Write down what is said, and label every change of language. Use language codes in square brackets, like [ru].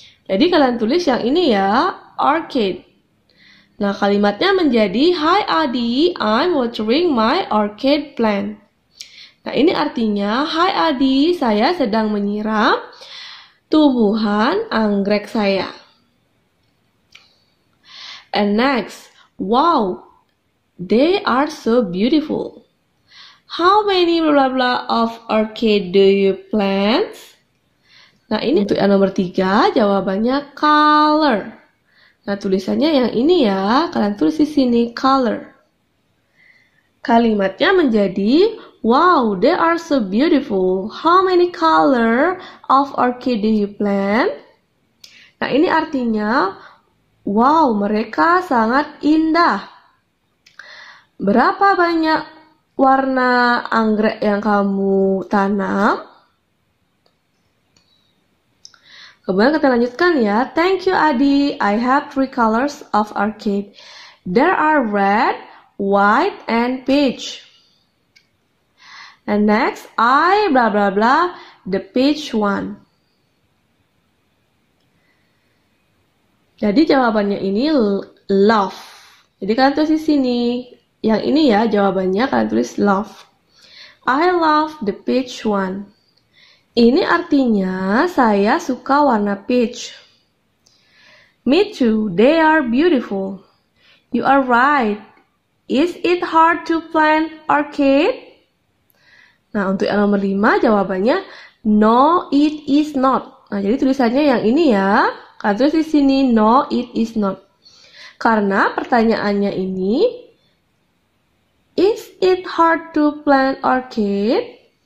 [id] Jadi kalian tulis yang ini ya, orchid. Nah, kalimatnya menjadi [en] Hi Adi, I'm watering my orchid plant. [id] Nah, ini artinya, Hai Adi, saya sedang menyiram tumbuhan anggrek saya. [en] And next, wow, they are so beautiful. How many blah blah of orchid do you plant? [id] Nah, ini untuk yang nomor 3, jawabannya color. Nah, tulisannya yang ini ya, kalian tulis di sini color. Kalimatnya menjadi [en] wow, they are so beautiful. How many color of orchid do you plant? [id] Nah, ini artinya wow, mereka sangat indah. Berapa banyak warna anggrek yang kamu tanam? Kemudian kita lanjutkan ya. [en] Thank you Adi, I have 3 colors of orchid. There are red, white, and peach. And next, I blah blah blah the peach one. [id] Jadi jawabannya ini love. Jadi kalian tulis di sini. Yang ini ya jawabannya kalian tulis love. [en] I love the peach one. [id] Ini artinya saya suka warna peach. [en] Me too, they are beautiful. You are right. Is it hard to plant orchid? [id] Nah, untuk yang nomor 5 jawabannya [en] no, it is not. [id] Nah, jadi tulisannya yang ini ya. Kalian tulis di sini [en] no, it is not. [id] Karena pertanyaannya ini, [en] is it hard to plant orchid?